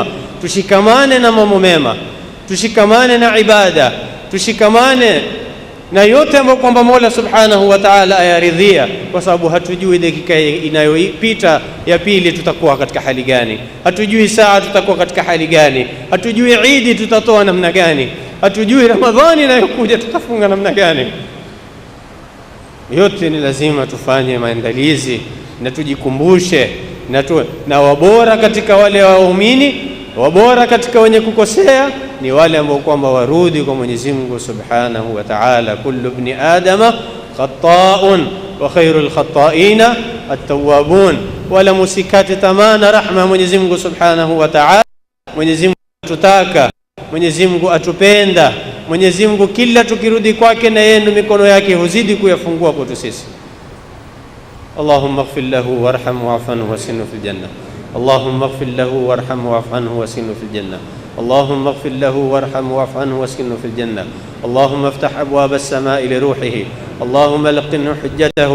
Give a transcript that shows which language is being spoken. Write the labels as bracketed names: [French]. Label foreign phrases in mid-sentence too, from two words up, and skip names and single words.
[Swahili] Tushikamane na mambo mema, tushikamane na ibada, tushikamane na yote ambayo kwamba Mola [Arabic] سبحانه وتعالى [Swahili] ayaridhia, kwa sababu hatujui dakika inayopita ya pili tutakuwa katika hali gani, hatujui saa tutakuwa katika hali gani, hatujui Eid tutatoa namna gani, hatujui Ramadhani inayokuja tutafunga namna gani. yote ni lazima tufanye maandalizi na tujikumbushe, na wabora katika wale waumini, wabora katika wenye kukosea ni wale ambao kwamba warudi kwa Mwenyezi Mungu [Arabic] سبحانه وتعالى. كل ابن آدم خطاء وخير الخطائين التوابون. [Swahili] Wala musikate tamaa na rahma Mwenyezi Mungu [Arabic] سبحانه وتعالى. [Swahili] Mwenyezi Mungu atutaka, Mwenyezi Mungu atupenda, Mwenyezi Mungu kila tukirudi kwake na yeye mikono yake huzidi kuyafungua kwetu sisi. [Arabic] اللهم اغفر له وارحمه واعف عنه واسكنه في الجنة. اللهم اغفر له وارحمه واعف عنه واسكنه في الجنة. اللهم اغفر له وارحمه واعف عنه واسكنه في الجنة. اللهم افتح أبواب السماء لروحه. اللهم لقنه حجته.